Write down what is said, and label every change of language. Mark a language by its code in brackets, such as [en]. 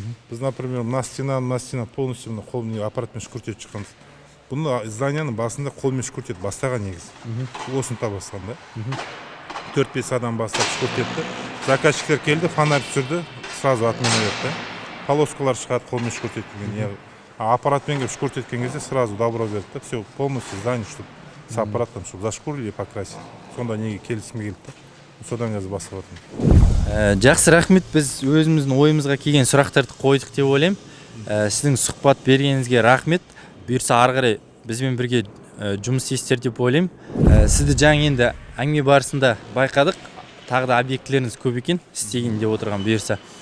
[kk] Біз, например, мына стена полностью қолмен аппаратпен шкурт етіп шыққанбыз. Бұны зданияның басында қолмен шкурт етіп бастаған негізі. Осыны табастаған да. 4-5 адам бастап шкурт етті. Заказчиктер келді, фонарь түсірді, [ru] сразу отмена [kk] етті. Полоскалар шығады қолмен шкурт еткенген. Аппаратпен келіп шкурт еткен кезде [ru] сразу добро [kk] берді. [ru] Все, полностью здание, чтобы с аппараттан, чтобы зашкурили и покрасили. [kk] Сонда неге келісімге келді. Содан қазір бастап жатырмын. Жақсы, рахмет. Біз өзіміздің ойымызға келген сұрақтарды қойдық деп ойлаймын. Сіздің сұхбат бергеніңізге рахмет. Бұйырса ары қарай бізбен бірге жұмыс істейсіздер деп ойлаймын. Сізді жаңа енді әңгіме барысында байқадық. Тағы да объектілеріңіз көп екен, істеген деп отырған бұйырса.